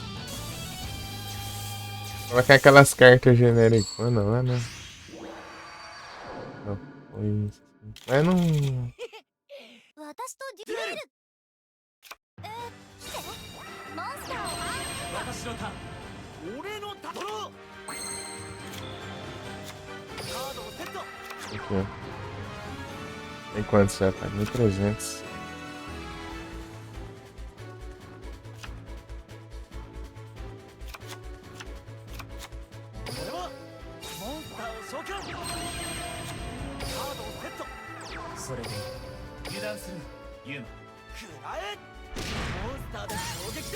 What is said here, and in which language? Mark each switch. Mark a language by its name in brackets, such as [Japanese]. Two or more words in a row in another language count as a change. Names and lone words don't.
[Portuguese] Colocar aquelas cartas genéricas lá, né? isso. Mas não. [Japanese] 私とデュエル。来て。モンスターを私のターン俺のタドローカードをセット [Portuguese] Aqui, ó. Tem quantos já? Tá 1.300. [Japanese] 俺はモンスターを召喚カードをセットそれで油断するなユーマ食らえモンスターで攻撃だ